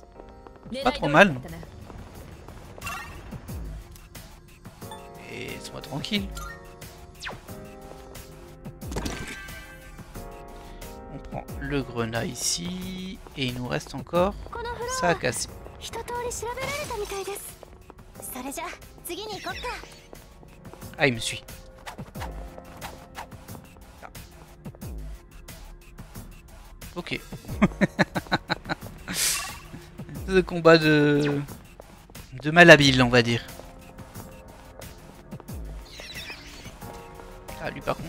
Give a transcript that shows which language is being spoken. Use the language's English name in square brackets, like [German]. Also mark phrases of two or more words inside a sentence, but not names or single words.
[French] Pas trop mal. Et sois tranquille. On prend le grenat ici. Et il nous reste encore ça à casser. [Japanese] 一通り調べられたみたいです。それじゃ次に行こっか。 [French] Ah, il me suit. Ok. Ce combat de malhabile, on va dire. Ah, lui par contre.